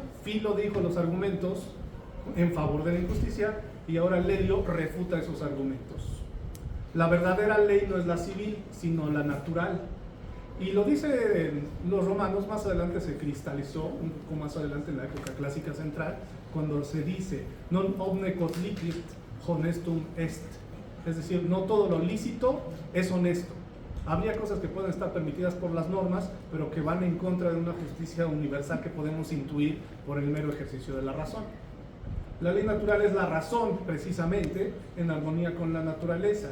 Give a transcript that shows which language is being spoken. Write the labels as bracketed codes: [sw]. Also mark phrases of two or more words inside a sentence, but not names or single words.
[es] Filo dijo los argumentos en favor de la injusticia y ahora Lelio refuta esos argumentos. La verdadera ley no es la civil, sino la natural. Y lo dicen los romanos, más adelante se cristalizó, un poco más adelante en la época clásica central, cuando se dice, [la] non omne quod licit honestum est. [es] Es decir, no todo lo lícito es honesto. Habría cosas que pueden estar permitidas por las normas, pero que van en contra de una justicia universal que podemos intuir por el mero ejercicio de la razón. La ley natural es la razón, precisamente, en armonía con la naturaleza.